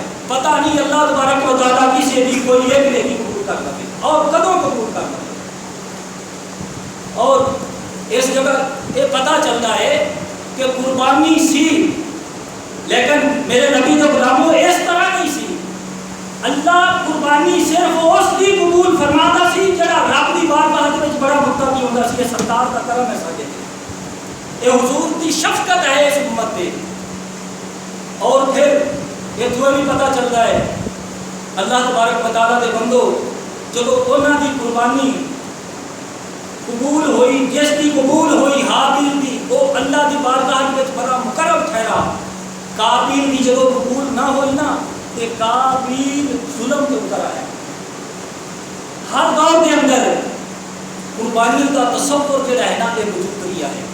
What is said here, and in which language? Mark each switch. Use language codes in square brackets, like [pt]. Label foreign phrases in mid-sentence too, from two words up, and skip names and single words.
[ur] پتہ نہیں اللہ تبارک و تعالیٰ کی سے بھی کوئی ایک نیکی قبول کر لے اور کدوں قبول کر لے۔ اور اس جگہ یہ پتہ چلتا ہے کہ قربانی سی، لیکن میرے نبی کے غلاموں اس طرح نہیں سی۔ [pa] اللہ قربانی صرف اس کی قبول فرماتا سی جڑا رب دی بارگاہ وچ بڑا متقی ہوندا سی۔ یہ سرکار دا کرم ہے ساڈے تے، یہ حضور دی شفقت ہے اس امت تے۔ اور پھر یہ تو بھی پتہ چلتا ہے اللہ تبارک و تعالیٰ دے بندو جدو انہاں دی قربانی قبول ہوئی، جس دی قبول ہوئی حابیل دی، وہ اللہ دی بارگاہ وچ بڑا مقرب ٹھہرا۔ قابیل دی جدو قبول نہ ہوئی نا تے قابیل ظلم کے اتر آیا۔ [ur] ہر دور کے اندر قربانی کا تصور جو ہے نا یہ وجود کیا ہے۔